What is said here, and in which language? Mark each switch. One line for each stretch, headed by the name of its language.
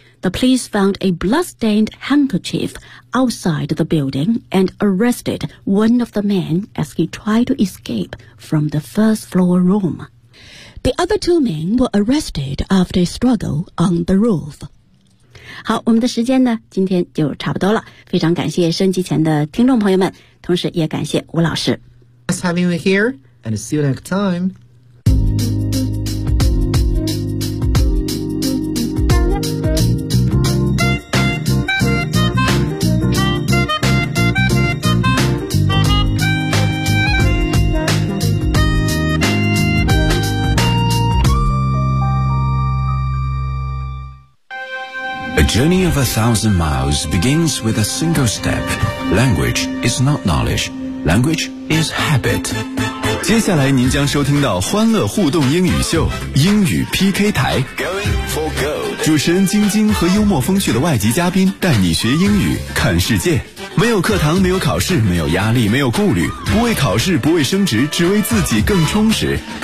English: The police found a blood-stained handkerchief outside the building and arrested one of the men as he tried to escape from the first floor room. The other two men were arrested after a struggle on the roof.
Chinese: 好，我们的时间呢，今天就差不多了。非常感谢收音机前的听众朋友们，同时也感谢吴老师。
English: Nice having you here, and see you next time. The journey of 1,000 miles begins with a single step. Language is not knowledge. Language is habit.
Chinese: 接下来您将收听到欢乐互动英语秀英语 PK 台。
English: Going for gold.
Chinese: 主持人晶晶和幽默风趣的外籍嘉宾带你学英语看世界。没有课堂，没有考试，没有压力，没有顾虑，不为考试，不为升职，只为自己更充实。